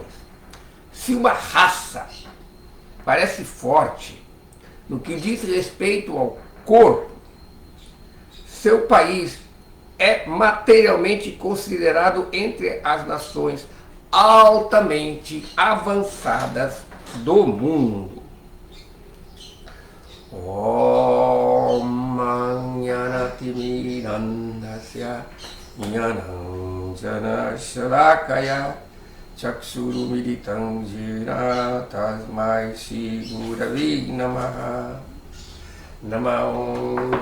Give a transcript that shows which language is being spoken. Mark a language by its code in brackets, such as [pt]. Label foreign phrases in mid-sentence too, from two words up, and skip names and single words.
[pt] Se uma raça parece forte no que diz respeito ao corpo, seu país é materialmente considerado entre as nações altamente avançadas do mundo. [sa] Om Manyanatimirandasya Nyanam Janasharakaya Chakshuru Militam Jina Tasmai Shri Guravi Namaha Namah